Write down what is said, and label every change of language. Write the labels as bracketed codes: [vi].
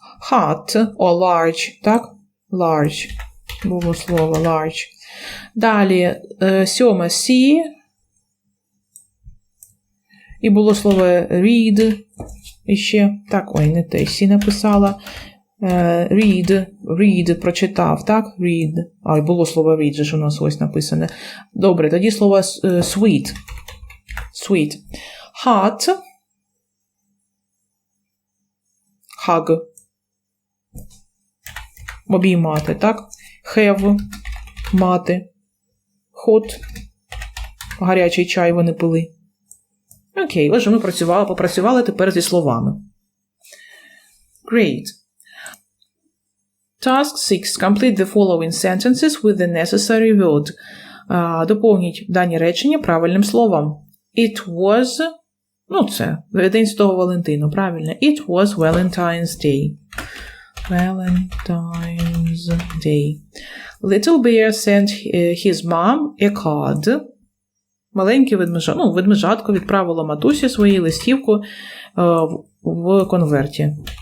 [en] Hot or large, так? Large. [uk] Було слово large. Далі, 7. See. І було слово read. І ще, так, ой, не те, сі написала. Read, прочитав, так? [en] Read. [uk] А, і було слово read, же ж у нас ось написане. Добре, тоді слово sweet. [en] Sweet. Hot. Hug. [uk] Обіймати, так? Have. Мати. Hot. Гарячий чай вони пили. Окей, отже, ми попрацювали тепер зі словами. [en] Great. Task 6. Complete the following sentences with the necessary word. [uk] Доповніть дані речення правильним словом. [en] It was, [uk] це День Святого Валентину, правильно. [en] It was Valentine's Day. Valentine's Day. Little bear sent his mom a card. [uk] Маленьке ведмежатко відправило матусі свою листівку в конверті.